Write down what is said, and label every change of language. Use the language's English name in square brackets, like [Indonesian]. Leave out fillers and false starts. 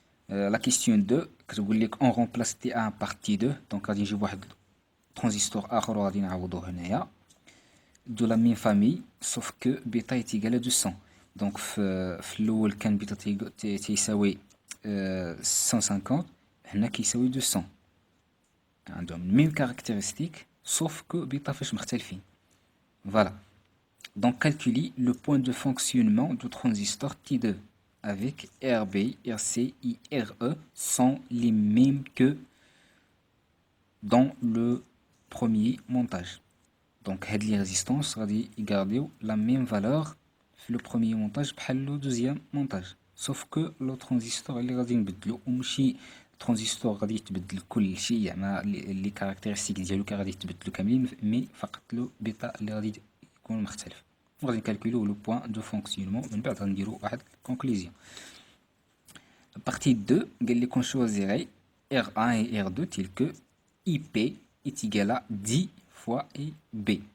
[French] La question 2, [Arabic] كتقول لك [French] on remplace T1 par T2. [Arabic] Donc غادي نجيب واحد transistor آخر وغادي نعوضوه هنايا. [French] De la même famille, sauf que bêta est égal à 200. [Arabic] Donc في الأول كان بيتا تيساوي 150 هنا كيساوي 200 عندهم [French] même caractéristique sauf que bêta [Arabic] فاش مختلفين. [French] Voilà. Donc calculer le point de fonctionnement du transistor T2 avec RB, RC, IRE sont les mêmes que dans le premier montage. Donc les résistances [Arabic] غادي يغارديو [French] la même valeur في le premier montage بحال le deuxième montage. [Arabic] sauf que le transistor اللي غادي نبدلو وماشي transistor غادي يتبدل كل شيء زعما لي كاركتيرستيك ديالو غادي يتبدلو كاملين مي فقط لو بيتا اللي غادي يكون مختلف. غادي نكالكوليو [French] لو بوين دو فونكسيونمون [Arabic] من بعد غنديرو واحد كونكلوزيون. [French] Partie 2 [Arabic] قال لك [French] on choisirait R1 et R2 tel que IP est égal à 10 fois B.